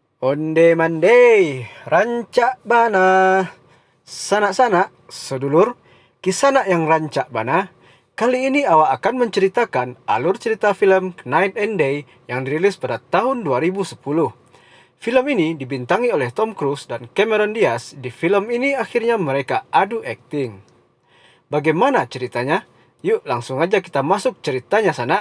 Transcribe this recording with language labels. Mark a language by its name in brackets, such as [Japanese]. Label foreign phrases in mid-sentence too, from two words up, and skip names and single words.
[Minangkabau] Onde mande, rancak bana. Sanak-sanak, sedulur, kisah yang rancak bana. [Indonesian] Kali ini awak akan menceritakan alur cerita film Night and Day yang dirilis pada tahun 2010. Film ini dibintangi oleh Tom Cruise dan Cameron Diaz. Di film ini akhirnya mereka adu akting. Bagaimana ceritanya? Yuk langsung aja kita masuk ceritanya sana.